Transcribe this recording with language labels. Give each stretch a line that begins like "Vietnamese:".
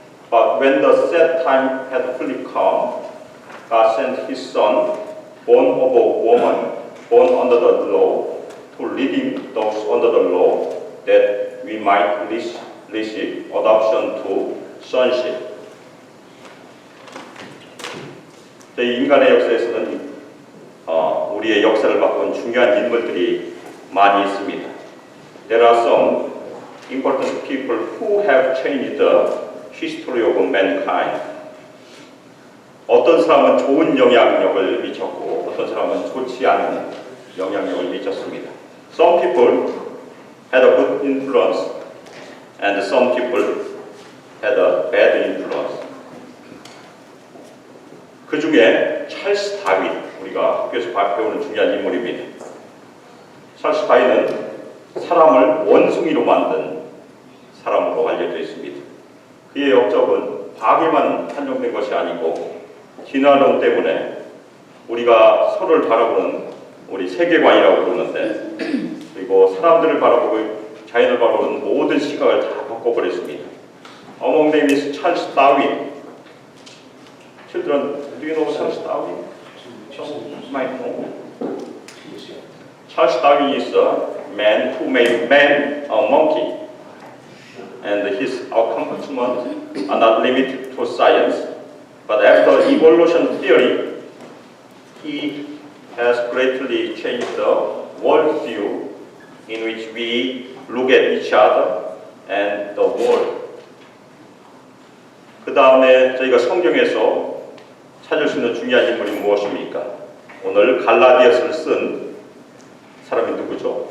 English: But when the set time had fully come, God sent His Son, born of a woman, born under the law, to redeem those under the law, that we might receive adoption to sonship.
Korean: 저희 인간의 역사에서는 우리의 역사를 바꾼 중요한 인물들이 많이 있습니다.
English: There are some important people who have changed the history of mankind.
Korean: 어떤 사람은 좋은 영향력을 미쳤고 어떤 사람은 좋지 않은 영향력을 미쳤습니다.
English: Some people had a good influence and some people had a bad influence.
Korean: 그 중에 찰스 다윈, 우리가 학교에서 배우는 중요한 인물입니다. 찰스 다윈은 사람을 원숭이로 만든 사람으로 알려져 있습니다. 그의 역적은 과학에만 한정된 것이 아니고 진화론 때문에 우리가 서로를 바라보는 우리 세계관이라고 부르는데, 그리고 사람들을 바라보고 자연을 바라보는 모든 시각을 다 바꿔버렸습니다.
English: Among them is Charles Darwin. Children, do you know Charles Darwin? Some might know. Charles Darwin is a man who made man a monkey. And his accomplishments are not limited to science, but after evolution theory, he has greatly changed the worldview in which we look at each other and the world.
Korean: 그 다음에 저희가 성경에서 찾을 수 있는 중요한 인물이 무엇입니까? 오늘 갈라디아서를 쓴 사람이 누구죠?